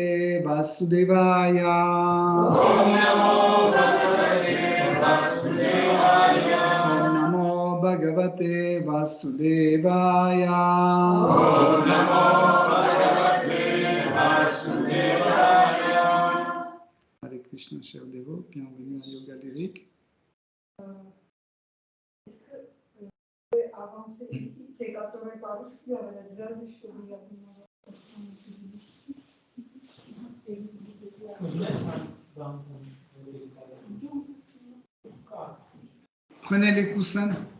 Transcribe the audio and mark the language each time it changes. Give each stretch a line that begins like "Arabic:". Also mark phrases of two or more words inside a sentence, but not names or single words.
Sanskrit: Vasudevaya Om Namo Bhagavate Vasudevaya Om Namo Bhagavate Vasudevaya Om Namo Bhagavate Vasudevaya Hare Krishna,
French: chers dévots, bienvenue à Yoga Lyrique. Est-ce que vous pouvez avancer ici? C'est 80 Prenez les coussins.